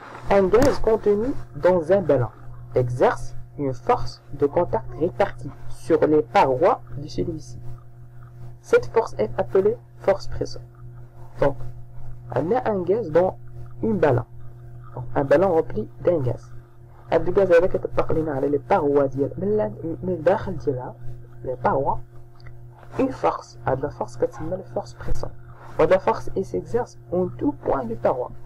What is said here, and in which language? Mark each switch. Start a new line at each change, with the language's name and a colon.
French: Un gaz contenu dans un ballon exerce une force de contact répartie sur les parois de celui-ci. Cette force est appelée force pressante. Donc, on a un gaz dans un ballon. Donc, un ballon rempli d'un gaz.
Arabic: هذا الغاز هذا كتطبق لنا على لي باغوا ديال من الداخل ديالها لي باغوا une force. هاد
French: la force
Arabic: كتسمى
French: la force pressante.
Arabic: وهاد
French: la force elle s'exerce en tout point du paroi.